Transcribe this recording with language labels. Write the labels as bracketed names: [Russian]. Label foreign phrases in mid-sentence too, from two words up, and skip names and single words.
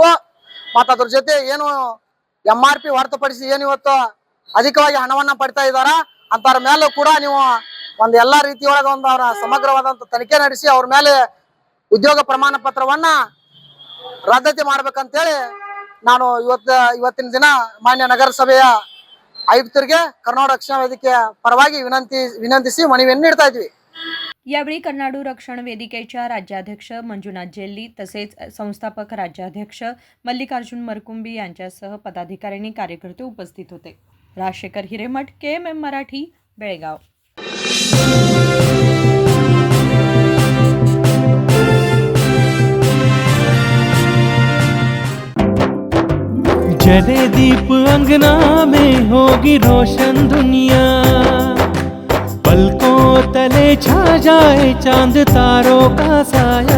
[Kannada] ಮತ್ತು ಅದ್ರ ಜೊತೆ ಏನು MRP ಹೊರತುಪಡಿಸಿ ಏನು ಇವತ್ತು ಅಧಿಕವಾಗಿ ಹಣವನ್ನ ಪಡಿತಾ ಇದ್ದಾರ ಅಂತರ ಮೇಲೂ ಕೂಡ ನೀವು ಒಂದು ಎಲ್ಲಾ ರೀತಿಯೊಳಗ ಒಂದು ಅವರ ಸಮಗ್ರವಾದಂತ ತನಿಖೆ ನಡೆಸಿ ಅವ್ರ ಮೇಲೆ ಉದ್ಯೋಗ ಪ್ರಮಾಣ ಪತ್ರವನ್ನ ರದ್ದತಿ ಮಾಡ್ಬೇಕಂತೇಳಿ ನಾನು ಇವತ್ತಿನ ದಿನ ಮಾನ್ಯ ನಗರಸಭೆಯ ಆಯುಕ್ತರಿಗೆ ಕರ್ನಾಟಕ ರಕ್ಷಣಾ ವೇದಿಕೆಯ ಪರವಾಗಿ ವಿನಂತಿಸಿ ಮನವಿಯನ್ನು ನೀಡ್ತಾ ಇದ್ವಿ. [Marathi] यावेळी कन्नाडू रक्षण वेदिकेच्या राज्याध्यक्ष मंजुनाथ जेल्ली तसेच संस्थापक राज्याध्यक्ष मल्लिकार्जुन मरकुंबी यांच्यासह पदाधिकाऱ्यांनी कार्यकर्ते उपस्थित होते. राजशेखर हिरेमठ, KMM मराठी, बेळगाव. [Hindi] जले दीप अंगना में होगी रोशन दुनिया, पलकों तले छा जाए चांद तारों का साया,